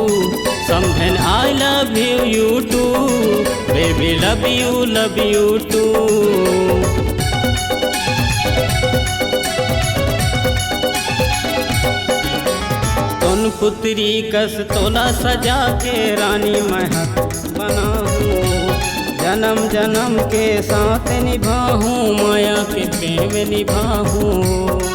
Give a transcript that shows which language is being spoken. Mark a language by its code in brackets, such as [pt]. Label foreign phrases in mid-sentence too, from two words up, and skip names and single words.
[en] समधिन I love you too, baby love you too। [hne] तुन पुत्री कस तोला सजा के, रानी मैं हाथ बनाहूँ। जन्म जन्म के साथ निभाहूँ, माया के प्रेम निभाहूँ।